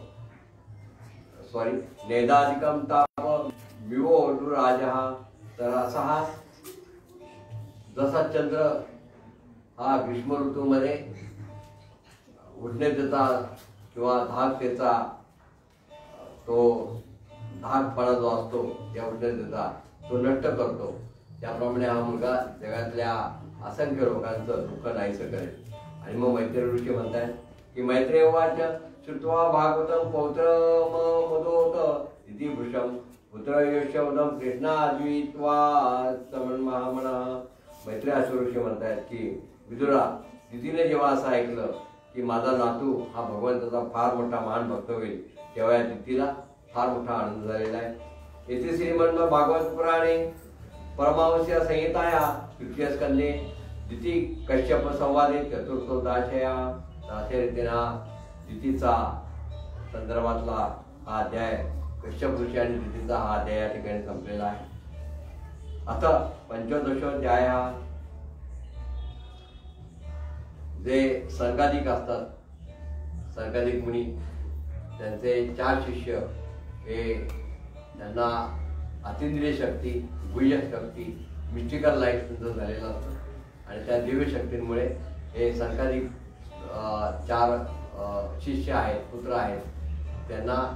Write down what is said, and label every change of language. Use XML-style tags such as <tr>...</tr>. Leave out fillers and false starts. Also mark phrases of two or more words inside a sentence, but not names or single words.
<mr>विवो राजा, तर असा हा जसा चंद्र हा ग्रीष्म ऋतूमध्ये उष्णतेचा किंवा धाकतेचा तो धाकपणा जो असतो त्या उष्णतेचा तो नष्ट करतो, त्याप्रमाणे हा मुलगा जगातल्या असंख्य लोकांचं दुःख नाहीसं करेल. आणि मग मैत्रेय ऋषी म्हणतात की</mr> <sa>मैत्रेय उवाच श्रुत्वा भागवतं पौत्रम मदोत इति भृशं पुत्र यशोदम कृष्णाद्वित्वा समन्महामना.</sa> <mr>मैत्रेय ऋषी म्हणतात की विदुरा, दिदीने जेव्हा असं ऐकलं की माझा नातू हा भगवंताचा फार मोठा महान भक्त होईल तेव्हा या दिदीला फार मोठा आनंद झालेला आहे.</mr> <sa>येथे श्रीमंत भागवत पुराणे परमावश्य संहिताया तृतीय स्कंदे दिती कश्यप संवादे चतुर्थोदाशया.</sa> <mr>अशा रीतीने दितीचा संदर्भातला हा अध्याय कश्यप ऋषी आणि दितीचा हा अध्याय या ठिकाणी संपलेला आहे. आता पंचदशोध्याय जे संगादिक असतात, संगादिक मुनी, त्यांचे 4 शिष्य हे त्यांना अतिंद्रिय शक्ती, गुह्य शक्ती,</mr> <en>mystical life</en> <mr>त्यांचं झालेलं असतं आणि त्या दिव्य शक्तींमुळे हे संगादिक 4 शिष्य आहेत, पुत्र आहेत, त्यांना</mr>